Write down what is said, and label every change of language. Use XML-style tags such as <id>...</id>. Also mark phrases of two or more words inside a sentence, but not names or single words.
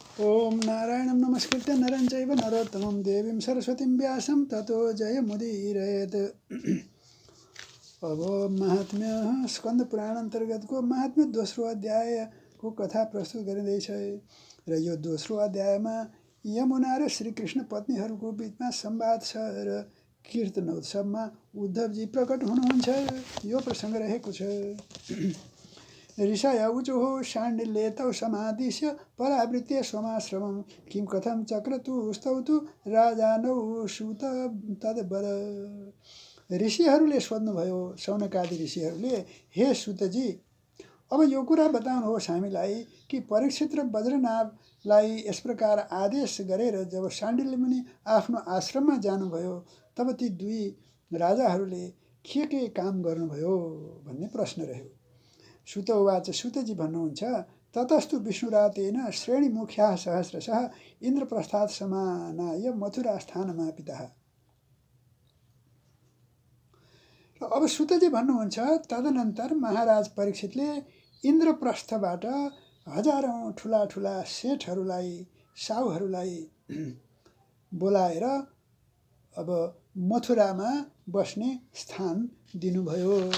<sa>ओम नारायणं नमस्कृत्य नरं चैव नरोत्तमं देवीं सरस्वतीं व्यासं ततो जयमुदीरयेत्।</sa> <ne>अब महात्म्य स्कंद पुराण अन्तर्गतको महात्म्य दोस्रो अध्यायको कथा प्रस्तुत गरिँदैछ र यो दोस्रो अध्यायमा यमुना र श्रीकृष्ण पत्नीहरूको बिचमा संवाद छ र कीर्तनोत्सवमा उद्धवजी प्रकट हुनुहुन्छ यो प्रसङ्ग रहेको छ।</ne> <sa>ऋषय ऊचुः शाण्डिल्ये तौ समादिश्य परावृत्य स्वमाश्रमं किं कथं चक्रतुस्तौ तु राजानौ सुत तद्वद।</sa> <ne>ऋषिहरूले सोध्नुभयो, शौनकादि ऋषिहरूले, हे सुतजी, अब यो कुरा बताउनुहोस् हामीलाई कि परीक्षित र वज्रनाभलाई यस प्रकार आदेश गरेर जब शाण्डिल्य मुनि आफ्नो आश्रममा जानुभयो तब ती दुई राजाहरूले के काम गर्नुभयो भन्ने प्रश्न रह्यो।</ne> <sa>सुत उवाच,</sa> <ne>सुतजी भन्नुहुन्छ,</ne> <sa>ततस्तु विष्णुरातेन श्रेणीमुख्याः सहस्रशः इन्द्रप्रस्थात् समानाय मथुरास्थानमापितः।</sa> <ne>अब सुतजी भन्नुहुन्छ, तदनन्तर महाराज परीक्षितले इन्द्रप्रस्थबाट हजारौं ठुला ठुला सेठहरूलाई साहुहरूलाई बोलाएर अब मथुरामा बस्ने स्थान दिनुभयो।</ne>